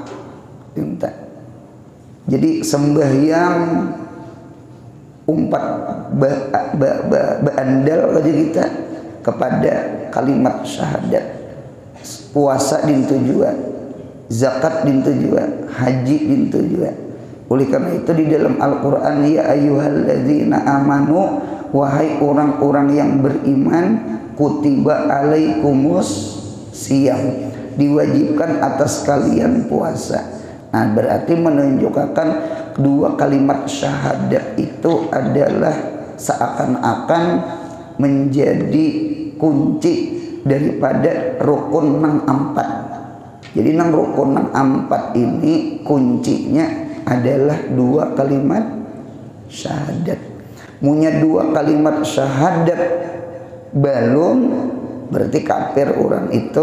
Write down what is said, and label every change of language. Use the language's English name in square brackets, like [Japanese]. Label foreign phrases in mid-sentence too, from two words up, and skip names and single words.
[Indonesian] Jadi sembahyang umpat beandal aja kita kepada kalimat syahadat. Puasa dintu juga, zakat dintu juga, haji dintu juga. Oleh karena itu di dalam Al-Quran, [Arabic] يا أيها الذين آمنوا, [Indonesian] wahai orang-orang yang beriman, [Arabic] كتب عليكم الصيام, [Indonesian] diwajibkan atas kalian puasa. Nah, berarti menunjukkan 2 kalimat syahadat itu adalah seakan-akan menjadi kunci daripada rukun nang 4. Jadi nang rukun nang 4 ini kuncinya adalah 2 kalimat syahadat. Munya 2 kalimat syahadat belum berarti kafir orang itu.